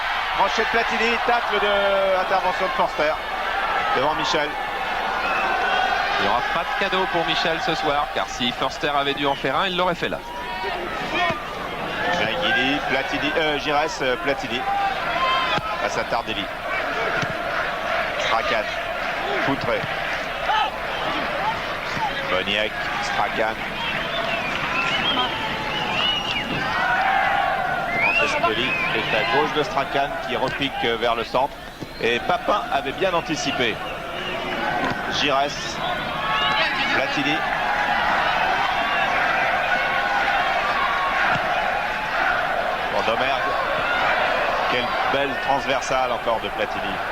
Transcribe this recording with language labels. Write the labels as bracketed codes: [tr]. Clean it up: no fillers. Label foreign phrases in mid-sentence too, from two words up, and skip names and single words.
[fr] Crochet de Platini. Tacle de intervention de Forster. Devant Michel. Il n'y aura pas de cadeau pour Michel ce soir, car si Forster avait dû en faire un, il l'aurait fait là. Gingili, Platini, Giresse, Platini. Face à Tardelli. Strachan. Foutré. Boniek, Strachan. Francescoli est à gauche de Strachan qui repique vers le centre. Et Papin avait bien anticipé. Giresse. Platini. Pour Domergue. Quelle belle transversale encore de Platini.